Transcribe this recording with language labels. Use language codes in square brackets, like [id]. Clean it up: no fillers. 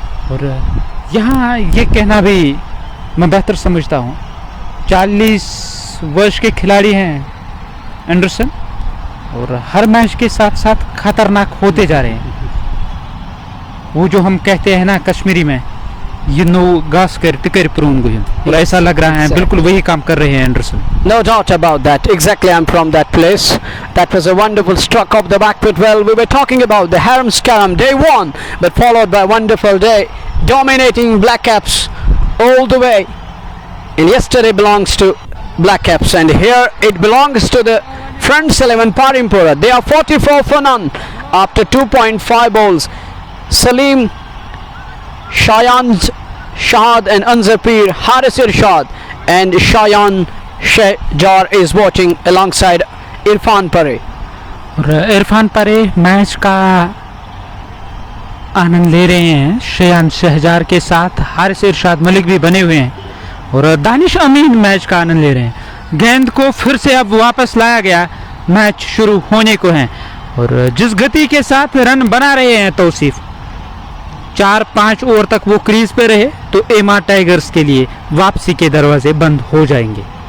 [hi] और यहाँ ये कहना भी मैं बेहतर समझता हूँ, 40 वर्ष के खिलाड़ी हैं एंडरसन और हर मैच के साथ साथ खतरनाक होते जा रहे हैं। वो जो हम कहते हैं ना कश्मीरी में, [en] you know [ks] घास कर टिकर प्रून गुहिम, [hi] और ऐसा लग रहा है बिल्कुल वही काम कर रहे हैं Anderson. [en] No doubt about that. Exactly, I'm from that place. That was a wonderful struck of the back foot. Well, we were talking about the Haram Scaram day 1, but followed by a wonderful day, dominating Black Caps all the way. And yesterday belongs to Black Caps, and here it belongs to the front 11 Parimpora. They are 44 for none after 2.5 balls. Salim, Shayan Shahad and Anzar Peer, Haris Irshad and Shayan Shahjar is watching alongside Irfan Pare. [hi] और इरफान परे match का आनंद ले रहे हैं शयान शहजार के साथ। हारिस इरशाद मलिक भी बने हुए हैं और दानिश अमीन मैच का आनंद ले रहे हैं। गेंद को फिर से अब वापस लाया गया, मैच शुरू होने को है और जिस गति के साथ रन बना रहे हैं तौसीफ, 4-5 ओवर तक वो क्रीज पे रहे तो इमाद टाइगर्स के लिए वापसी के दरवाजे बंद हो जाएंगे।